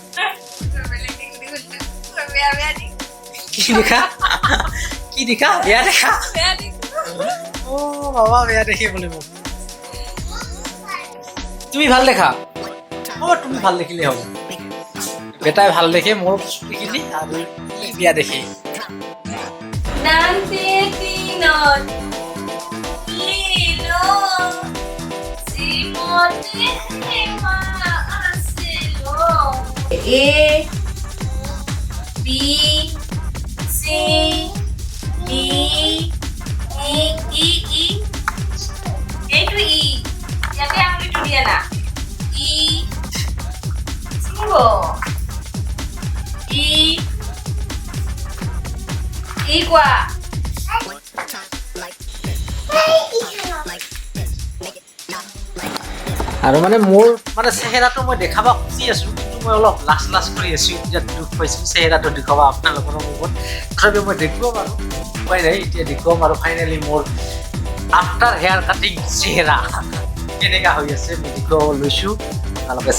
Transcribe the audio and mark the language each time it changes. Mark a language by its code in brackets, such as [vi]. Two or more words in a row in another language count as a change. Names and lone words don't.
[as] কি দেখা কি দেখা বেয়া দেখা অ বাবা বেয়া দেখে বোলে মোক তুমি ভাল দেখা অ তুমি ভাল দেখিলে হ'ব বেটাই ভাল দেখে মোৰ চুলিখিনি আৰু বেয়া দেখে [en] A B C D E E E A to E [as] ইয়াতে আঙুলিটো দিয়া না E চিনিব E কোৱা আৰু মানে মোৰ মানে চেহেৰাটো মই দেখাব খুজি আছো কিন্তু মই অলপ লাজ কৰি আছো এতিয়া দুখ পাইছো চেহেৰাটো দেখাব আপোনালোকৰ মুখত তথাপিও মই দেখুৱাম আৰু উপায় নাই এতিয়া দেখুৱাম আৰু ফাইনেলি মোৰ [en] after hair cutting [as] চেহেৰা কেনেকা হৈ আছে মই দেখুৱাব লৈছোঁ আপোনালোকে